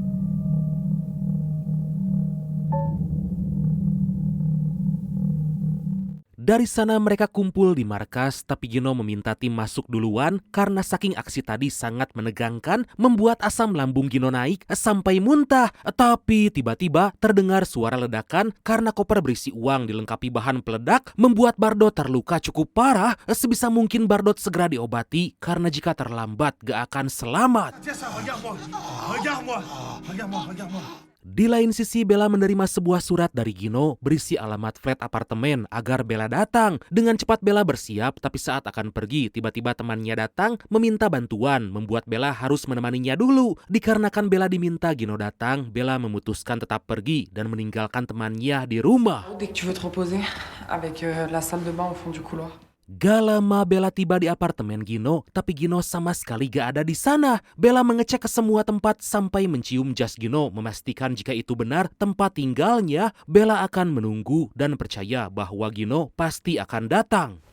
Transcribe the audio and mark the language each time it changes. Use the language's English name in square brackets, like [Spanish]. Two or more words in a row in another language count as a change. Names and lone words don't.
[Indonesian] Dari sana mereka kumpul di markas, tapi Gino meminta tim masuk duluan karena saking aksi tadi sangat menegangkan, membuat asam lambung Gino naik sampai muntah. Tapi tiba-tiba terdengar suara ledakan karena koper berisi uang dilengkapi bahan peledak, membuat Bardot terluka cukup parah. Sebisa mungkin Bardot segera diobati karena jika terlambat gak akan selamat. [French] Tiens ça, regarde-moi. Regarde-moi. Regarde-moi, regarde-moi. [Indonesian] Di lain sisi, Bella menerima sebuah surat dari Gino berisi alamat flat apartemen agar Bella datang. Dengan cepat Bella bersiap, tapi saat akan pergi, tiba-tiba temannya datang meminta bantuan, membuat Bella harus menemaninya dulu. Dikarenakan Bella diminta Gino datang, Bella memutuskan tetap pergi dan meninggalkan temannya di rumah. [French] Dès que tu veux te reposer, avec la salle de bain au fond du couloir. [Indonesian] Gak lama Bella tiba di apartemen Gino, tapi Gino sama sekali gak ada di sana. Bella mengecek ke semua tempat sampai mencium jas Gino, memastikan jika itu benar tempat tinggalnya. Bella akan menunggu dan percaya bahwa Gino pasti akan datang.